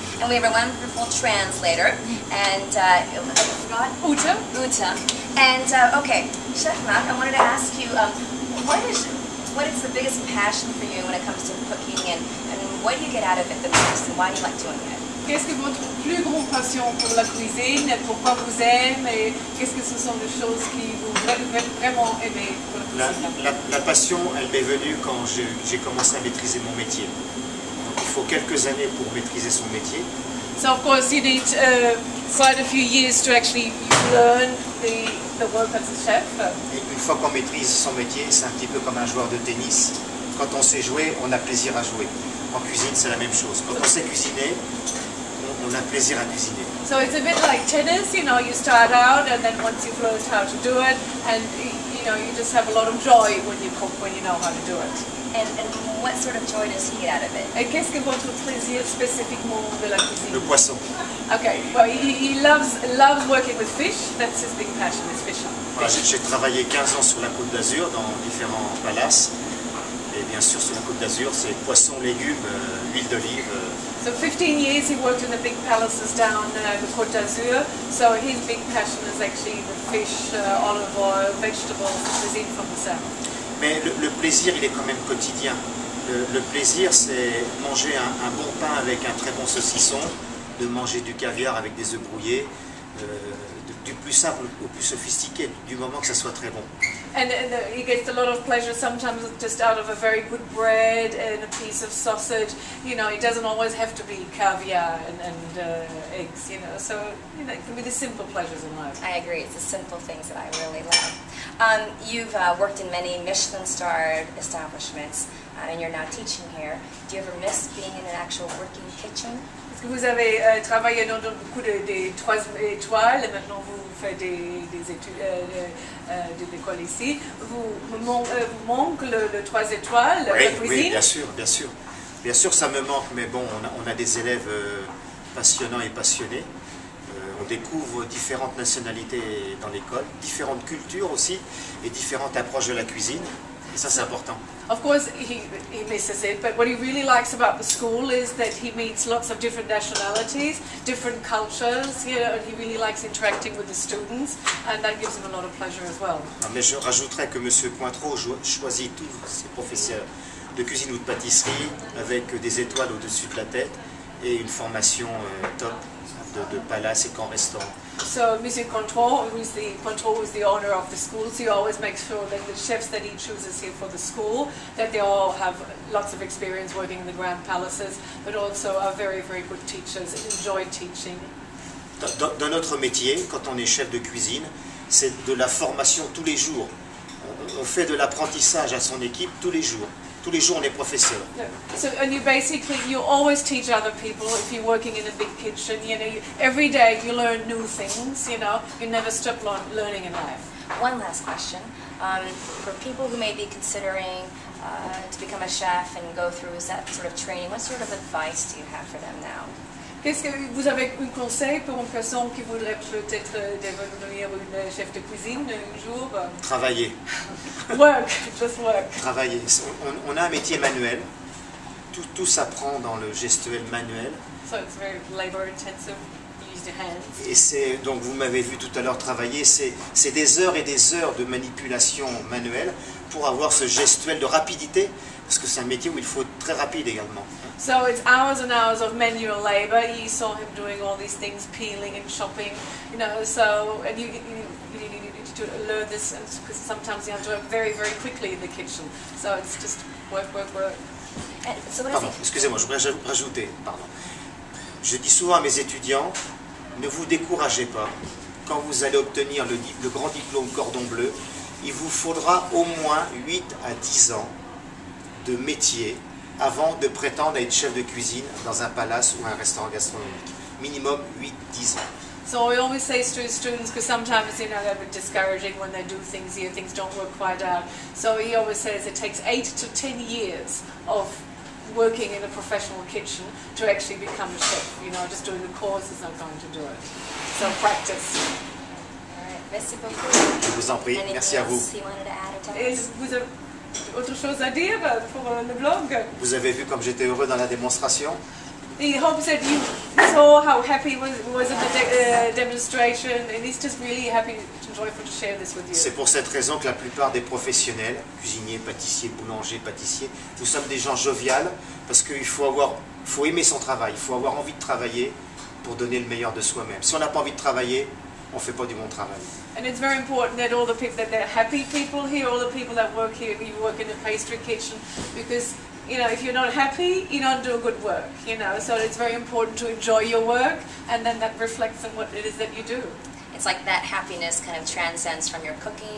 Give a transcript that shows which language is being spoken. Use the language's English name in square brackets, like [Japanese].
[English] And we have a wonderful translator. And Uta. And okay, Chef Marc, I wanted to ask you, what is the biggest passion for you when it comes to cooking, and what do you get out of it the most, and why do you like doing it? [French] Qu'est-ce que votre plus grande passion pour la cuisine? Pourquoi vous aimez? Et qu'est-ce que ce sont les choses qui vous vraiment aimez pour la cuisine? La passion, elle m'est venue quand j'ai commencé à maîtriser mon métier. Donc il faut quelques années pour maîtriser son métier. [English] So of course you need quite a few years to actually learn the work as a chef. [French] Et une fois qu'on maîtrise son métier, c'est un petit peu comme un joueur de tennis. Quand on sait jouer, on a plaisir à jouer. En cuisine, c'est la même chose. Quand on sait cuisiner, on a plaisir à cuisiner. [English] So it's a bit like tennis, you know, you start out and then once you've learned how to do it, and you know, you just have a lot of joy when you cook, when you know how to do it. And what sort of joy does he get out of it? [French] Et qu'est-ce que votre plaisir spécifiquement de la cuisine? Le poisson. [English] Okay, well, he loves working with fish. That's his big passion, is fishing. [French] Voilà, j'ai travaillé 15 ans sur la Côte d'Azur dans différents palaces. Et bien sûr, sur la Côte d'Azur, c'est poisson, légumes, huile d'olive. [English] So 15 years he worked in the big palaces down the Côte d'Azur. So his big passion is actually the fish, olive oil, vegetables, cuisine from the south. [French] Mais le plaisir, il est quand même quotidien. Le plaisir, c'est manger un bon pain avec un très bon saucisson, de manger du caviar avec des œufs brouillés, du plus simple au plus sophistiqué, du moment que ça soit très bon. [English] And he gets a lot of pleasure sometimes just out of a very good bread and a piece of sausage. You know, it doesn't always have to be caviar and eggs, you know. So, you know, it can be the simple pleasures in life. I agree. It's the simple things that I really love. You've worked in many Michelin-starred establishments, and you're now teaching here. Do you ever miss being in an actual working kitchen? [French] Est-ce que vous avez travaillé dans beaucoup des 3 étoiles et maintenant vous faites des études de l'école ici? Vous manque le 3 étoiles, la cuisine? Oui, bien sûr, bien sûr. Bien sûr, ça me manque, mais bon, on a des élèves passionnants et passionnés. On découvre différentes nationalités dans l'école, différentes cultures aussi, et différentes approches de la cuisine. Et ça, c'est important. [English] Of course, he misses it, but what he really likes about the school is that he meets lots of different nationalities, different cultures, you know, and he really likes interacting with the students, and that gives him a lot of pleasure as well. [French] Mais je rajouterais que M. Cointreau choisit tous ses professeurs de cuisine ou de pâtisserie avec des étoiles au-dessus de la tête et une formation top de palace et camp restaurant. [English] So Monsieur Cointreau, who's the owner of the school, so he always makes sure that the chefs that he chooses here for the school, that they all have lots of experience working in the grand palaces, but also are very, very good teachers and enjoy teaching. [French] Dans notre métier, quand on est chef de cuisine, c'est de la formation tous les jours. On fait de l'apprentissage à son équipe tous les jours. Tous les jours, on est professeur. [English] So, and you always teach other people if you're working in a big kitchen. You know, every day you learn new things. You know, you never stop learning in life. One last question: for people who may be considering to become a chef and go through that sort of training, what sort of advice do you have for them now? [French] Qu'est-ce que vous avez un conseil pour une personne qui voudrait peut-être devenir une chef de cuisine un jour? Travailler. [English] Work, just work. [French] Travailler. On a un métier manuel. Tout s'apprend dans le gestuel manuel. [English] So it's very labor intensive. You use your hands. [French] Et c'est donc vous m'avez vu tout à l'heure travailler. C'est des heures et des heures de manipulation manuelle pour avoir ce gestuel de rapidité, parce que c'est un métier où il faut être très rapide également. [English] So it's hours and hours of manual labor. You saw him doing all these things, peeling and chopping, you know. So and you need to learn this, because sometimes you have to work very, very quickly in the kitchen. So it's just work. So [French] Pardon, excusez-moi, je voudrais rajouter. Pardon. Je dis souvent à mes étudiants, ne vous découragez pas. Quand vous allez obtenir le grand diplôme Cordon Bleu, il vous faudra au moins 8 à 10 ans de métier avant de prétendre à être chef de cuisine dans un palace ou un restaurant gastronomique. Minimum 8-10 ans. [English] So I always say to students, because sometimes they're a bit discouraging when they do things here, things don't work quite out. So he always says it takes 8 to 10 years of working in a professional kitchen to actually become a chef. Just doing the course is not going to do it. So practice. All right. [French] Merci beaucoup. Je vous en prie, [English] Anything [French] merci à vous. [English] else you wanted to add or tell [French] Et [English] us? [French] vous avez autre chose à dire pour le blog? Vous avez vu comme j'étais heureux dans la démonstration? [English] He hopes that you saw how happy he was at the demonstration, and he's just really happy and joyful to share this with you. [French] C'est pour cette raison que la plupart des professionnels, cuisiniers, pâtissiers, boulangers, pâtissiers, nous sommes des gens joviales parce qu'il faut aimer son travail, il faut avoir envie de travailler pour donner le meilleur de soi-même. Si on n'a pas envie de travailler, on ne fait pas du bon travail. [English] And it's very important that all the people, that they're happy people here, all the people that work here, you work in a pastry kitchen, because if you're not happy, you don't do good work, so it's very important to enjoy your work, and then that reflects on what it is that you do. It's like that happiness kind of transcends from your cooking